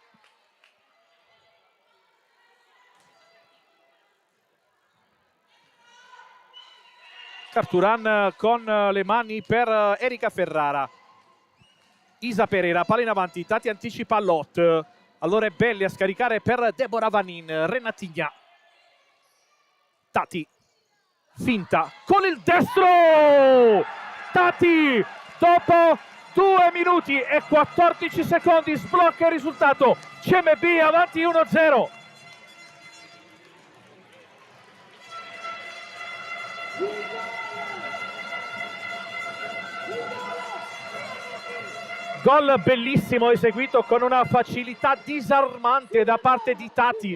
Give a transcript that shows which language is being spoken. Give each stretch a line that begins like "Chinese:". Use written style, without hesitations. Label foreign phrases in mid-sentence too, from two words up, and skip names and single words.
Italian: Carturan con le mani per Erika Ferrara. Isa Pereira, palla in avanti, Tati anticipa Lot. Allora è Belli a scaricare per Deborah Vanin. Renatigna. Tati. Finta con il destro! Tati dopo 2 minuti e 14 secondi sblocca il risultato. CMB avanti 1-0. Gol bellissimo eseguito con una facilità disarmante da parte di Tati.